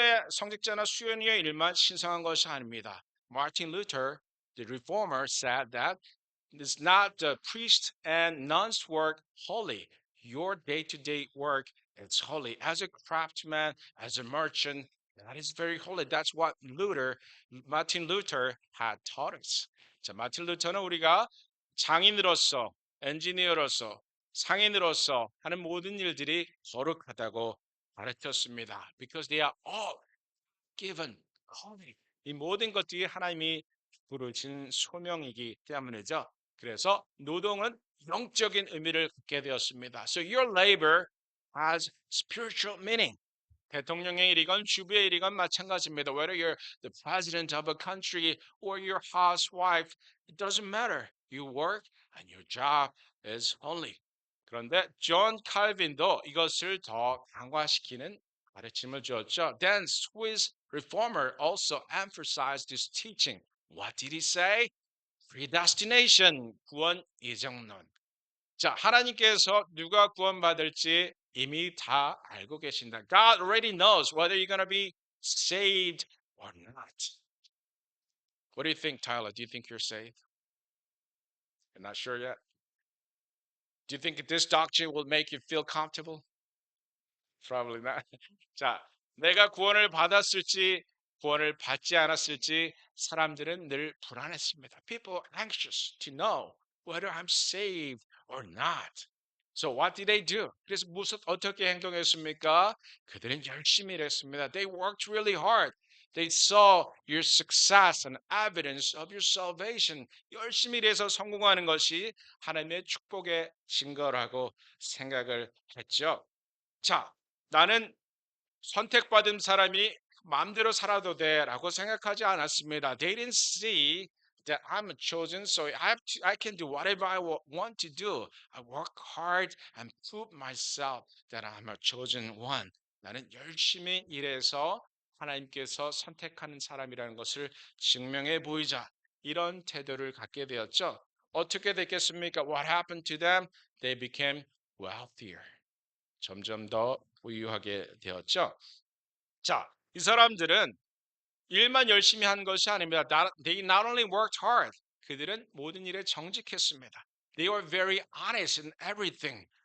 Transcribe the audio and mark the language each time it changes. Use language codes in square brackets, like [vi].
[ko] 성직자나 수요의 일만 신성한 것이 아닙니다. [en] Martin Luther, the reformer, said that it's not the priest and nuns' work holy. Your day-to-day work is holy. As a craftsman, as a merchant, that is very holy. That's what Martin Luther had taught us. [ko] 자, 마틴 루터는 우리가 장인으로서, 엔지니어로서, 상인으로서 하는 모든 일들이 거룩하다고 가르쳤습니다. [en] Because they are all given calling. [ko] 이 모든 것들이 하나님이 부르신 소명이기 때문이죠. 그래서 노동은 영적인 의미를 갖게 되었습니다. [en] So your labor has spiritual meaning. [ko] 대통령의 일이건 주부의 일이건 마찬가지입니다. [en] Whether you're the president of a country or your housewife, it doesn't matter. You work and your job is holy. [ko] 그런데 존 칼빈도 이것을 더 강화시키는 가르침을 주었죠. [en] Then Swiss reformer also emphasized this teaching. What did he say? [ko] Predestination, 구원 예정론. 자, 하나님께서 누가 구원받을지 이미 다 알고 계신다. [en] God already knows whether you're going to be saved or not. What do you think, Tyler? Do you think you're saved? You're not sure yet? Do you think this doctrine will make you feel comfortable? Probably not. [ko] 자, 내가 구원을 받았을지 구원을 받지 않았을지 사람들은 늘 불안했습니다. [en] People are anxious to know whether I'm saved or not. So what did they do? [ko] 그래서 어떻게 행동했습니까? 그들은 열심히 일했습니다. [en] They worked really hard. They saw your success and evidence of your salvation. [ko] 열심히 일해서 성공하는 것이 하나님의 축복의 증거라고 생각을 했죠. 자, 나는 선택받은 사람이 마음대로 살아도 돼라고 생각하지 않았습니다. [en] They didn't see that I'm chosen, so I can do whatever I want to do. I work hard and prove myself that I'm a chosen one. [ko] 나는 열심히 일해서 하나님께서 선택하는 사람이라는 것을 증명해 보이자 이런 태도를 갖게 되었죠. 어떻게 됐겠습니까? [en] What happened to them? They became wealthier. [ko] 점점 더 부유하게 되었죠. 자, 이 사람들은 일만 열심히 한 것이 아닙니다. [en] They not only worked hard, [ko] 그들은 모든 일에 정직했습니다. [en] They were very honest in everything.